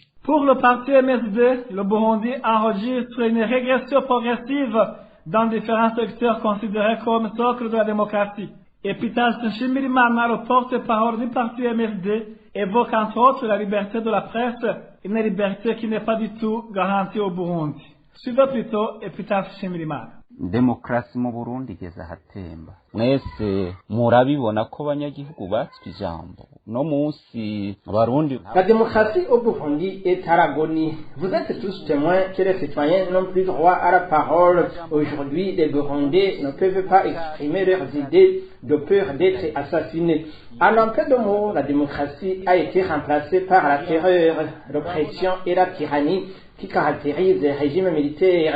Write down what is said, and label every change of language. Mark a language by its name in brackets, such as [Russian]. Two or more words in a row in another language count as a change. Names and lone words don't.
[French] Pour le parti MSD, le Burundi enregistre une régression progressive dans différents secteurs considérés comme socle de la démocratie. Epitas Nshimirimana, le porte-parole du parti MSD, évoque entre autres la liberté de la presse, une liberté qui n'est pas du tout garantie au Burundi. Suivez plutôt Epitas Nshimirimana. [Rundi] Demokarasi mu Burundi igeze ahatemba. Mwese murabibona ko abanyagihugu batswe ijambo. No munsi abarundi. [French] La démocratie au Burundi est à l'agonie. Vous êtes tous témoins que les citoyens n'ont plus droit à la parole. Aujourd'hui, les Burundais ne peuvent pas exprimer leurs idées de peur d'être assassinés. En un peu de mots, la démocratie a été remplacée par la terreur, l'oppression et la tyrannie qui caractérise les régimes militaires.